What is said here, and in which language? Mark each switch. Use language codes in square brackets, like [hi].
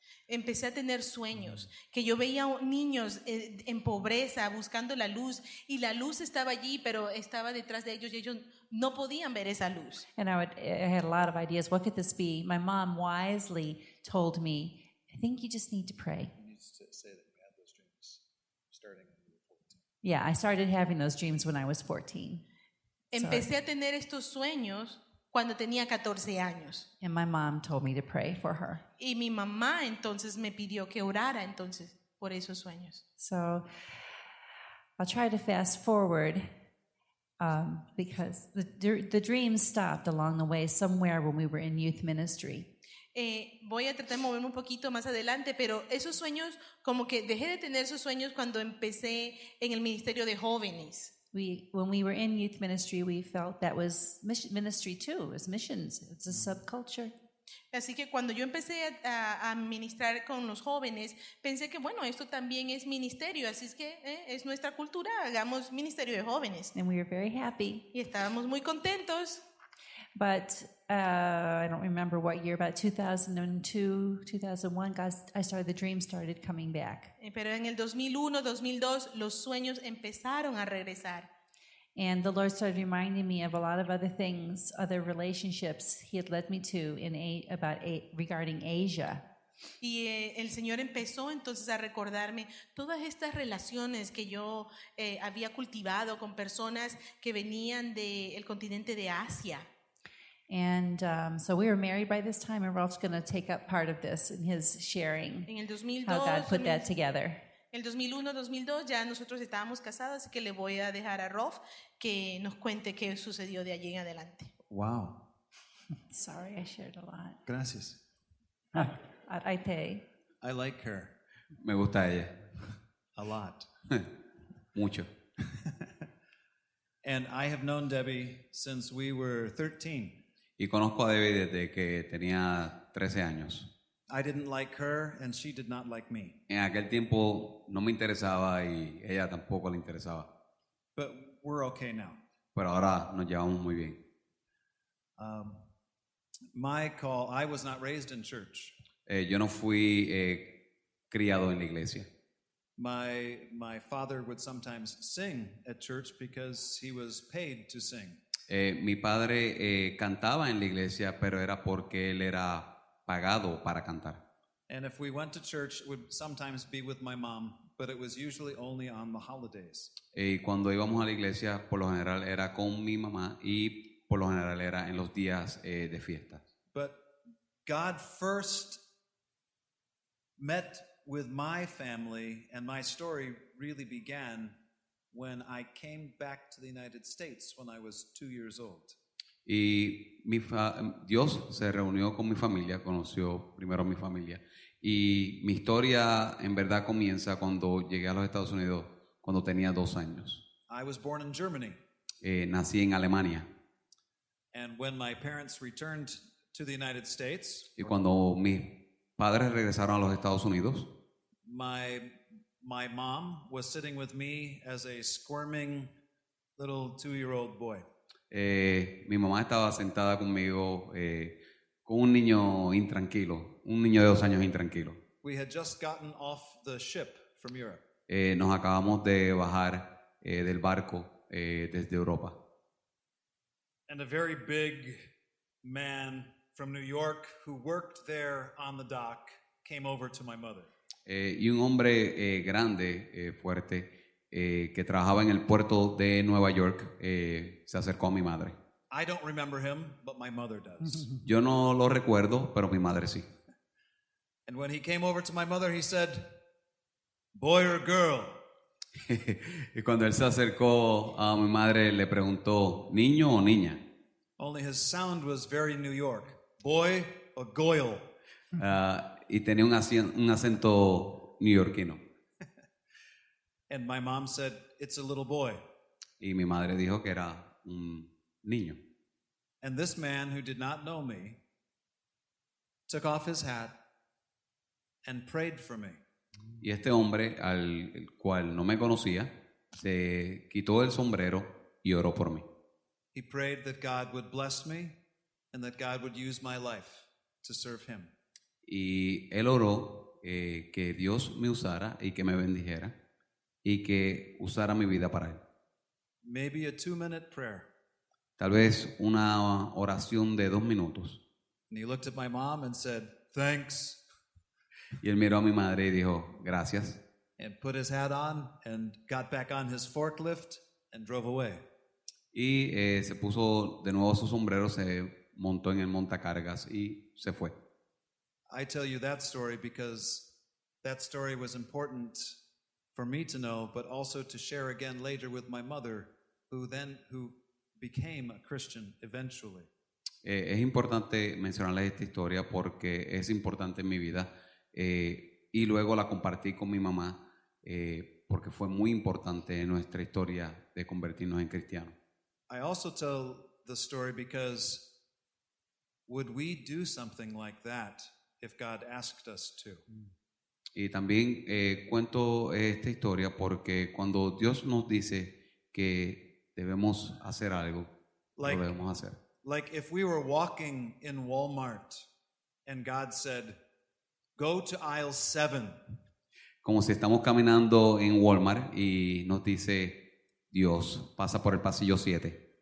[es] Empecé a tener sueños, que yo veía niños en pobreza buscando la luz y la luz estaba allí, pero estaba detrás de ellos y ellos no podían ver esa luz. [en] And I had a lot of ideas. What could this be? My mom wisely told me, I think you just need to pray. You need to say that you had those dreams starting when you were 14. Yeah, I started having those dreams when I was 14. [es] Empecé a tener estos sueños cuando tenía 14 años. [en] And my mom told me to pray for her. [es] Y mi mamá entonces me pidió que orara entonces por esos sueños. [en] So I'll try to fast forward because the dreams stopped along the way somewhere when we were in youth ministry. [es] Voy a tratar de moverme un poquito más adelante, pero esos sueños, como que dejé de tener esos sueños cuando empecé en el ministerio de jóvenes. [en] When we were in youth ministry, we felt that was ministry too. It was missions. It's a subculture. [es] Así que cuando yo empecé a ministrar con los jóvenes, pensé que, bueno, esto también es ministerio, así es que es nuestra cultura, hagamos ministerio de jóvenes. [en] And we were very happy. [es] Y estábamos muy contentos. [en] But I don't remember what year, about 2002, 2001, the dream started coming back. [es] Pero en el 2001, 2002, los sueños empezaron a regresar. [en] And the Lord started reminding me of a lot of other things, other relationships He had led me to regarding Asia. [es] Y el Señor empezó entonces a recordarme todas estas relaciones que yo había cultivado con personas que venían del continente de Asia. [en] And so we were married by this time, and Ralph's going to take up part of this in his sharing, [es] En el 2002, [en] how God put that together. [es] En el 2001, 2002 ya nosotros estábamos casados, así que le voy a dejar a Rolf que nos cuente qué sucedió de allí en adelante. [en] Wow. Sorry, I shared a lot. [es] Gracias. [en] I pay. I like her [es] Me gusta ella. [en] a lot. [es] Mucho. [en] And I have known Debbie since we were 13. [es] Y conozco a Debbie desde que tenía 13 años. [en] I didn't like her and she did not like me. [es] En aquel tiempo no me interesaba y ella tampoco le interesaba. [en] But we're okay now. [es] Pero ahora nos llevamos muy bien. [en] My call, I was not raised in church. [es] Yo no fui criado en la iglesia. [en] My father would sometimes sing at church because he was paid to sing. [es] Mi padre cantaba en la iglesia, pero era porque él era pagado para cantar. [en] And if we went to church, it would sometimes be with my mom, but it was usually only on the holidays. [es] Y cuando íbamos a la iglesia, por lo general era con mi mamá y por lo general era en los días de fiesta. [en] But God first met with my family, and my story really began when I came back to the United States when I was 2 years old. [es] Y Dios se reunió con mi familia, conoció primero a mi familia. Y mi historia en verdad comienza cuando llegué a los Estados Unidos, cuando tenía 2 años. [en] I was born in Germany. [es] Nací en Alemania. [en] And when my parents returned to the United States, [es] Y cuando mis padres regresaron a los Estados Unidos, [en] my mom was sitting with me as a squirming little 2-year-old boy. [es] mi mamá estaba sentada conmigo con un niño intranquilo, un niño de 2 años intranquilo. [en] We had just gotten off the ship from Europe. [es] Nos acabamos de bajar del barco desde Europa. [en] And a very big man from New York who worked there on the dock came over to my mother. [es] Y un hombre grande, fuerte, que trabajaba en el puerto de Nueva York, se acercó a mi madre. [en] I don't remember him, but my mother does. [es] Yo no lo recuerdo, pero mi madre sí. [en] And when he came over to my mother, he said, "Boy or girl?" [es] Y cuando él se acercó a mi madre, le preguntó, ¿niño o niña? [en] Only his sound was very New York. Boy or goyle? [es] Y tenía un acento neoyorquino. [en] And my mom said, "It's a little boy." [es] Y mi madre dijo que era un niño. [en] And this man who did not know me took off his hat and prayed for me. [es] Y este hombre, al cual no me conocía, se quitó el sombrero y oró por mí. [en] He prayed that God would bless me and that God would use my life to serve him. [es] Y él oró que Dios me usara y que me bendijera y que usara mi vida para él. [en] Maybe a 2-minute prayer. [es] Tal vez una oración de 2 minutos. [en] And he looked at my mom and said, "Thanks," [es] Y él miró a mi madre y dijo, gracias. [en] and put his hat on and got back on his forklift and drove away. [es] Y se puso de nuevo su sombrero, se montó en el montacargas y se fue. [en] I tell you that story because that story was important for me to know, but also to share again later with my mother, who became a Christian eventually. [es] Es importante mencionarles esta historia porque es importante en mi vida y luego la compartí con mi mamá porque fue muy importante en nuestra historia de convertirnos en cristianos. [en] I also tell the story because would we do something like that if God asked us to? [es] Y también cuento esta historia porque cuando Dios nos dice que debemos hacer algo, [en] Like- [es] lo debemos hacer. [en] Like if we were walking in Walmart and God said, go to aisle 7. [es] Como si estamos caminando en Walmart y nos dice Dios, pasa por el pasillo 7.